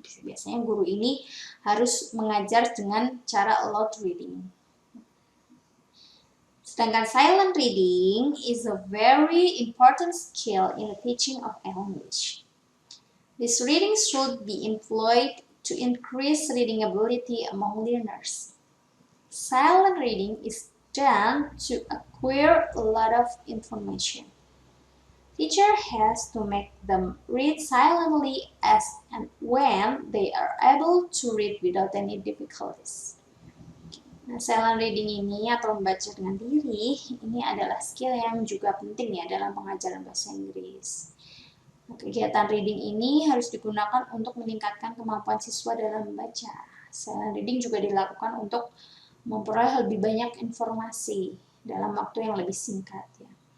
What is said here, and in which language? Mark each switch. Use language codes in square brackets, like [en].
[id] Biasanya guru ini harus mengajar dengan cara loud reading. [en] Sedangkan silent reading is a very important skill in the teaching of English. This reading should be employed to increase reading ability among learners. Silent reading is done to acquire a lot of information. Teacher has to make them read silently as and when they are able to read without any difficulties. [id] Nah, silent reading ini atau membaca dengan diri, ini adalah skill yang juga penting ya dalam pengajaran bahasa Inggris. Nah, kegiatan reading ini harus digunakan untuk meningkatkan kemampuan siswa dalam membaca. Silent reading juga dilakukan untuk memperoleh lebih banyak informasi dalam waktu yang lebih singkat ya.